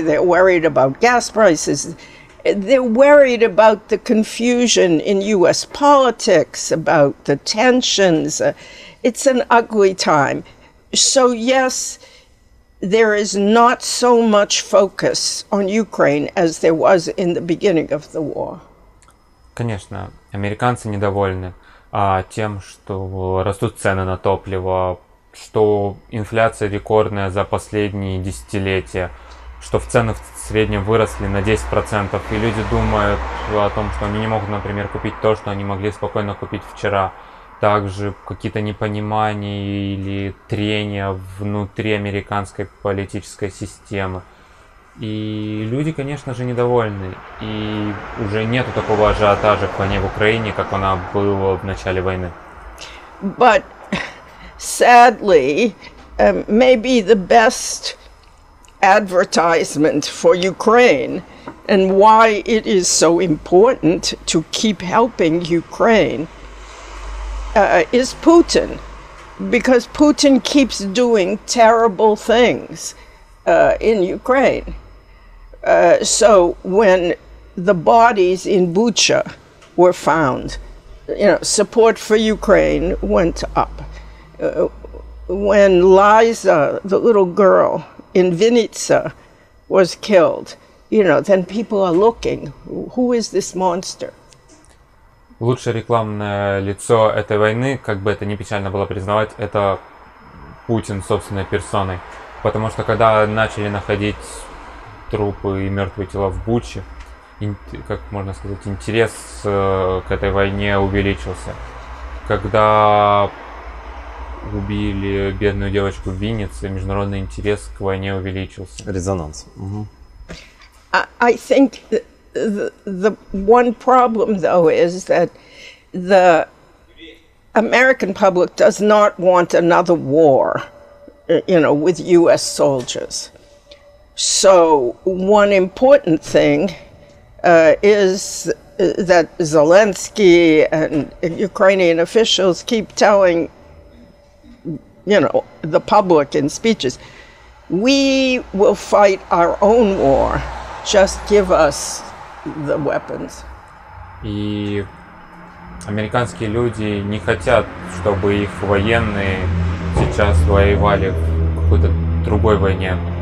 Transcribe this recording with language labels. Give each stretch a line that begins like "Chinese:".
English: They're worried about gas prices. They're worried about the confusion in U.S. politics, about the tensions. It's an ugly time. So yes, there is not so much focus on Ukraine as there was in the beginning of the war.
Russian: Конечно, американцы недовольны тем, что растут цены на топливо, что инфляция рекордная за последние десятилетия, что цены в среднем выросли на 10%, и люди думают о том, что они не могут, например, купить то, что они могли спокойно купить вчера. Также какие-то непонимания или трения внутри американской политической системы. И люди, конечно же, недовольны. И уже нету такого ажиотажа к войне в Украине, как она была в начале войны.
English: But sadly, maybe the best advertisement for Ukraine and why it is so important to keep helping Ukraine is Putin, because Putin keeps doing terrible things in Ukraine. So when the bodies in Bucha were found, support for Ukraine went up. When Liza, the little girl in Vinnytsia, was killed, then people are looking, who is this monster?
Russian: Лучшее рекламное лицо этой войны, как бы это ни печально было признавать, это Путин собственной персоной. Потому что когда начали находить трупы и мертвые тела в Буче, как можно сказать, интерес к этой войне увеличился. Когда убили бедную девочку в Виннице, международный интерес к войне увеличился. Резонанс.
English: I think the one problem, though, is that the American public does not want another war, with U.S. soldiers. So one important thing is that Zelensky and Ukrainian officials keep telling, the public in speeches, we will fight our own war, just give us the weapons.
Russian: И американские люди не хотят, чтобы их военные сейчас воевали в какой-то другой войне.